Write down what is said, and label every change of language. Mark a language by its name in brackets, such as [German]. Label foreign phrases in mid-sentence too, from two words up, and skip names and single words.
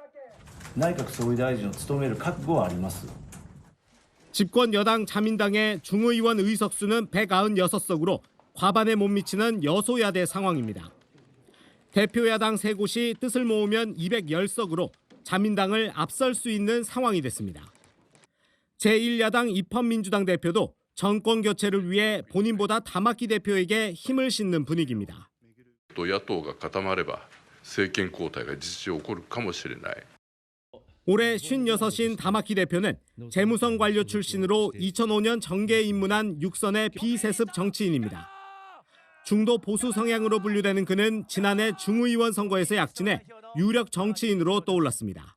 [Korean] 집권 여당 자민당의 중의원 의석수는 196석으로 과반에 못 미치는 여소야대 상황입니다. 대표 야당 3곳이 뜻을 모으면 210석으로 자민당을 앞설 수 있는 상황이 됐습니다. 제1야당 입헌민주당 대표도 정권 교체를 위해 본인보다 다마키 대표에게 힘을 싣는 분위기입니다. [Japanese] 野党が固まれば政権交代が実情起こるかもしれない。 [Korean] 올해 56인 다마키 대표는 재무성 관료 출신으로 2005년 정계에 입문한 육선의 비세습 정치인입니다. 중도 보수 성향으로 분류되는 그는 지난해 중의원 선거에서 약진해 유력 정치인으로 떠올랐습니다.